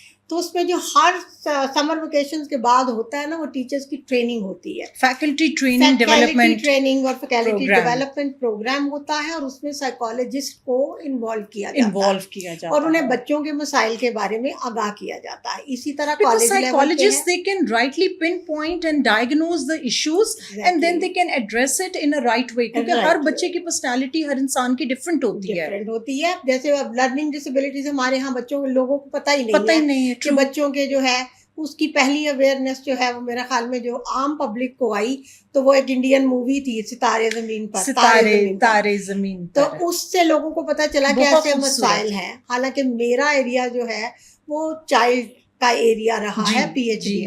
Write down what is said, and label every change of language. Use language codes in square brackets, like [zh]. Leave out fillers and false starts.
[ur] تو اس میں جو ہر سمر ویکیشنز کے بعد ہوتا ہے نا, وہ ٹیچرز کی ٹریننگ ہوتی ہے, فیکلٹی ٹریننگ ڈیولپمنٹ اور فیکلٹی ڈیولپمنٹ پروگرام ہوتا ہے, اور اس میں سائیکالوجسٹ کو انوالو کیا جاتا ہے اور انہیں بچوں کے مسائل کے بارے میں آگاہ کیا جاتا ہے. اسی طرح college [en] psychologists they can rightly pinpoint and diagnose the issues and then they can address it in a right way, [ur] کیونکہ ہر بچے کی پرسنالٹی ہر انسان کی ڈفرینٹ ہوتی ہے. جیسے اب لرننگ ڈسیبلٹیز ہمارے ہاں بچوں لوگوں کو پتہ ہی نہیں ہے کہ بچوں کے جو ہے اس کی پہلی اویئرنیس جو ہے وہ میرا خیال میں جو عام پبلک کو آئی تو وہ ایک انڈین مووی تھی ستارے زمین پر, تارے زمین پر, تو اس سے لوگوں کو پتہ چلا کہ ایسے مسائل ہیں. حالانکہ میرا ایریا جو ہے وہ چائلڈ کا ایریا رہا ہے, پی ایچ ڈی,